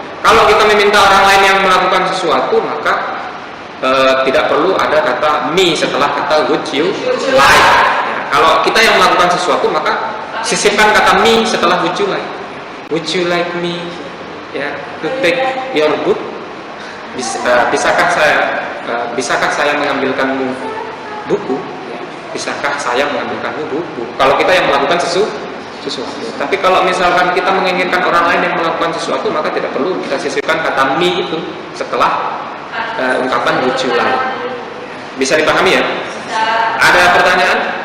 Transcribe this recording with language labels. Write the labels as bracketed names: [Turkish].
[Indonesian] Kalau kita meminta orang lain yang melakukan sesuatu, maka tidak perlu ada kata me setelah kata would you like. Ya, kalau kita yang melakukan sesuatu, maka sisipkan kata me setelah would you like. [English] Would you like me ya to take your book? [Indonesian] Bisakah saya mengambilkanmu buku? Bisakah saya mengambilkanmu buku? Kalau kita yang melakukan sesuatu. Tapi kalau misalkan kita menginginkan orang lain yang melakukan sesuatu, maka tidak perlu kita sisipkan kata me itu setelah ungkapan would you like. Bisa dipahami ya? Ada pertanyaan?